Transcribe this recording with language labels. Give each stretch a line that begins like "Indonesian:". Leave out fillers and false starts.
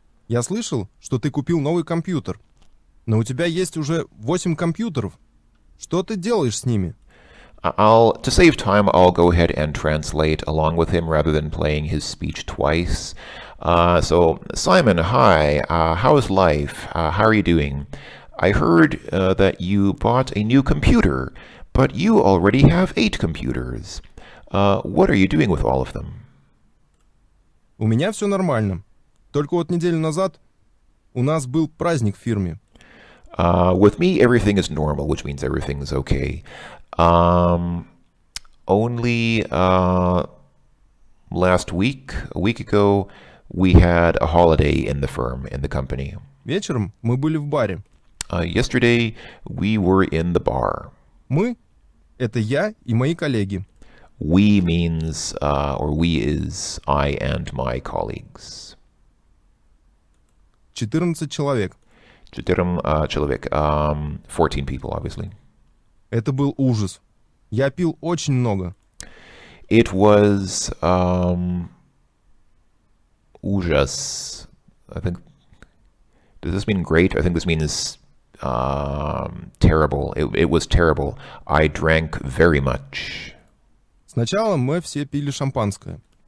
Russian: Я слышал, что ты купил новый компьютер. Но у тебя есть уже 8 компьютеров. Что ты делаешь с ними?
English: To save time, I'll go ahead and translate along with him rather than playing his speech twice. So, Simon, hi. How is life? How are you doing? I heard that you bought a new computer, but you already have 8 computers. What are you doing with all of them?
Russian: У меня все нормально. Только вот неделю назад у нас был праздник в фирме.
English: With me, everything is normal, which means everything is okay. Only last week, a week ago, we had a holiday in the firm, in the company.
Russian: Вечером мы были в баре.
English: Yesterday, we were in the bar.
Russian: Мы — это я и мои коллеги.
English: We means, or we is I and my colleagues.
Russian: 14 человек. 14 человек.
English: 14 people, obviously.
Russian: Это был ужас. Я пил очень много.
English: It was ужас. I think. Does this mean great? I think this means terrible. It was terrible. I drank very much.
Russian: Сначала мы все пили шампанское.